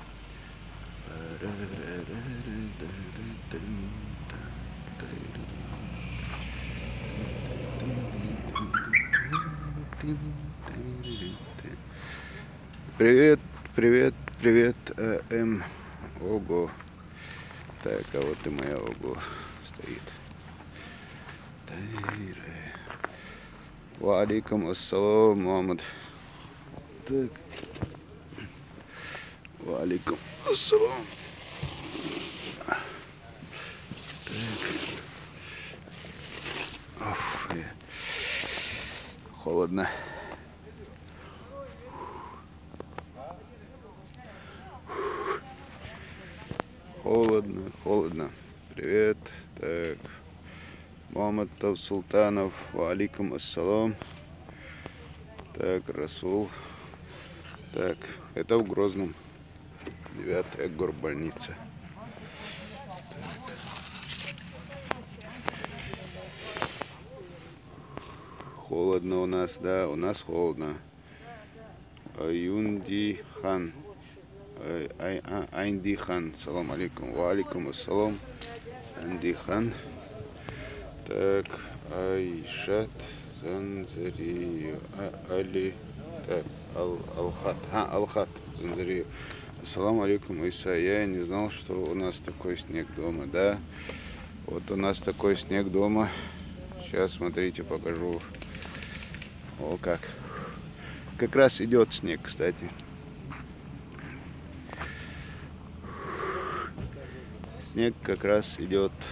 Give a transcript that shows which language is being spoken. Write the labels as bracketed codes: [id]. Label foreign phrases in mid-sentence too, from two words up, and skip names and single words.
[ru] Привет, привет, привет, Ого. Так, а вот и моя Ого стоит. [ar] و عليكم السلام, Мухаммад. Так. و عليكم السلام. [ru] Холодно. Холодно, холодно. Привет. Так. Мухаммад Султанов. [ar] و عليكم السلام. [ru] Так, Расул. Так, это в Грозном. 9-я горбольница. Холодно у нас, да, у нас холодно. Аюнди хан. Айнди хан. [ar] سلام عليكم. و عليكم السلام. Айнди хан. [ru] Так, Айшат Занзарию. Али. Так, Алхат. Алхат Занзарию. [ar] السلام عليكم, Иса. [ru] Я не знал, что у нас такой снег дома, да? Вот у нас такой снег дома. Сейчас, смотрите, покажу. О, как. Как раз идет снег, кстати. Снег как раз идет.